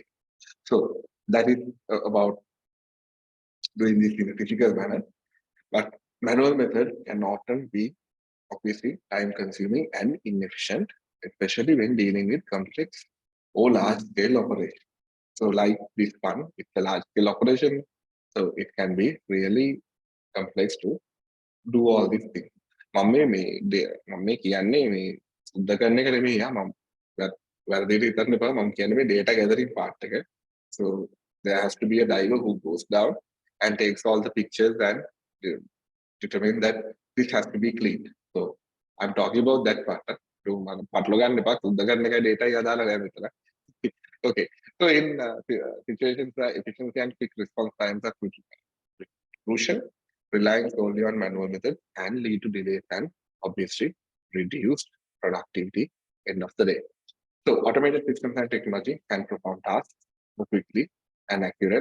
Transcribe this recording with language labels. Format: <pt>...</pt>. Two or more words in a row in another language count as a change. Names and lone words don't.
<en>So that is about doing this in a physical manner, but manual method can often be obviously time consuming and inefficient, especially when dealing with complex or large scale operations. So like this one, it's a large scale operation. So it can be really complex to do all these things.</en> <si>මම මේ කියන්නේ මේ සුද්ධ කරන එක නෙමෙයි මම වැරදිට හිතන්න එපා මම කියන්නේ මේ</si> <en>data gathering part</en> <si>එක.</si> <en>So there has to be a diver who goes down and takes all the pictures and determine that this has to be cleaned. So I'm talking about that part.</en> <si>පටල ගන්න එපා සුද්ධ කරන එකයි data එක අදාළ නැහැ මෙතන.</si> <en>Okay. So in situations where efficiency and quick response times are crucial, relying solely on manual methods can lead to delays and obviously reduced productivity end of the day. So automated systems and technology can perform tasks more quickly and accurate.</en>